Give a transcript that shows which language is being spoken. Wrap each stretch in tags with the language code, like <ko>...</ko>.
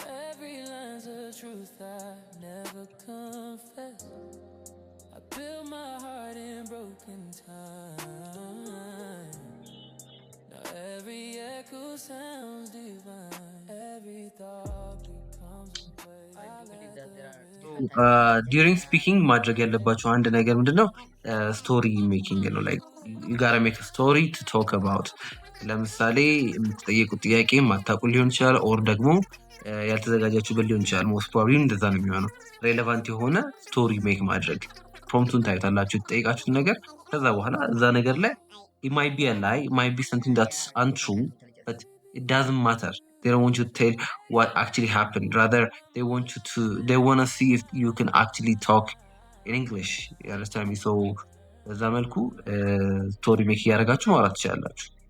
<en>Every line's a truth I never confess. I built my heart in broken time. Now every echo sounds divine. Every thought becomes a way. I let the</en> <am>ዲሪንግ ስፒኪንግ ማድረግ ያለባቸው አንድ ነገር ምንድነው? ስቶሪ ሜኪንግ ነው።</am> <en>ላይክ ዩ ጋራ ሜክ ስቶሪ ቱ ቶክ አባውት።</en> <am>ለምሳሌ የምትጠየቁት ጥያቄ ማታውቁ ሊሆን ይችላል፣ ኦር ደግሞ ያልተዘጋጃችሁበት ሊሆን ይችላል። ሞስት ፕሮባብሊ እንደዛ ነው የሚሆነው። ሬሌቫንት የሆነ ስቶሪ ሜክ ማድረግ። ፕሮምፕቱን ታዩታላችሁ የተጠየቃችሁት ነገር። ከዛ በኋላ እዛ ነገር ላይ</am> <en>it might be a lie, it might be something that's untrue, but it doesn't matter. They don't want you to tell what actually happened. Rather, they want to see if you can actually talk in English. You understand me? So</en> <am>በዛ መልኩ ስቶሪ ሜክ እያደረጋችሁ ማውራት ትችላላችሁ።</am>